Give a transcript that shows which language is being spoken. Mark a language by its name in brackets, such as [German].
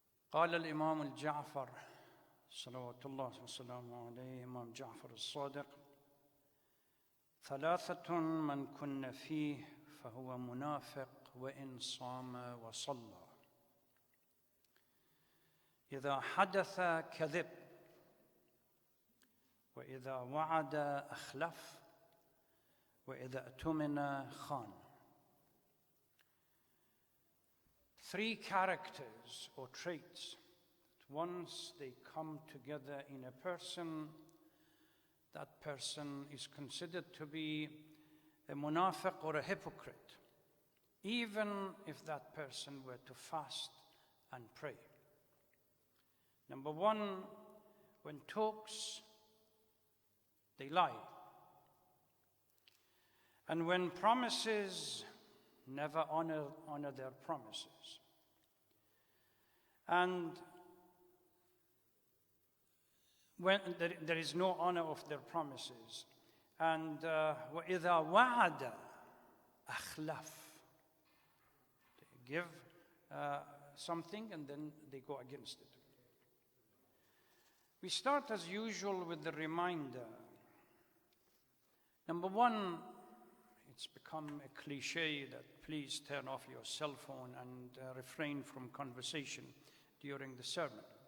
[Arabic] قال الإمام الجعفر صلوات الله وسلامه عليه إمام جعفر الصادق ثلاثة من كن فيه فهو منافق وإن صام وصلى إذا حدث كذب وإذا وعد أخلف وإذا اؤتمن خان. [English] Three characters or traits that once they come together in a person, that person is considered to be a munafiq or a hypocrite, even if that person were to fast and pray. Number one, when talks, they lie. And when promises, never honor their promises. And when there is no honor of their promises. And [Arabic] وَإِذَا وَعَدَ أَخْلَفَ. [English] They give something and then they go against it. We start as usual with the reminder. Number one, it's become a cliche that please turn off your cell phone and refrain from conversation during the sermon.